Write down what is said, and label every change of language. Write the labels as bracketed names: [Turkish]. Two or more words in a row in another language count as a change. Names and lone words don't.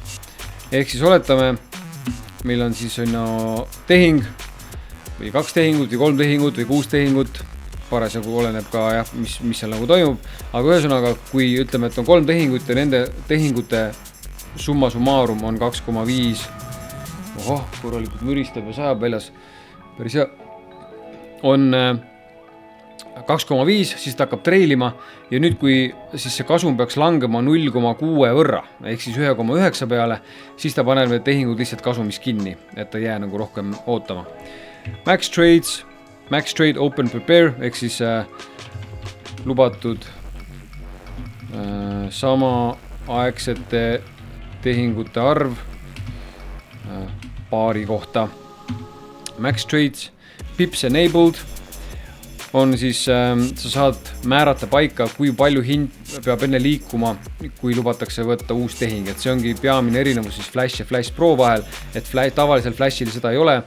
[Estonian] Ehk siis oletame, meil on siis tehing või 2 tehingut või 3 tehingut või 6 tehingut, parasjagu oleneb ka jah, mis seal nagu toimub, aga ühesõnaga, kui ütleme, et on 3 tehingut ja nende tehingute summa summarum on 2,5, korralikult müristab ja sajab väljas, päris hea, on 2,5, siis ta hakkab treilima ja nüüd, kui siis see kasum peaks langema 0,6 võrra, ehk siis 1,9 peale, siis ta paneb need tehingud lihtsalt kasumis kinni, et ta jää nagu rohkem ootama. [English] Max trade open prepare, [Estonian] ehk siis lubatud sama aegsete tehingute arv paari kohta. [English] Max trades pips enabled [Estonian] on siis, sa saad määrata paika, kui palju hind peab enne liikuma, kui lubatakse võtta uus tehing, et see ongi peamine erinevus siis Flash ja Flash Pro vahel, et tavalisel Flashil seda ei ole.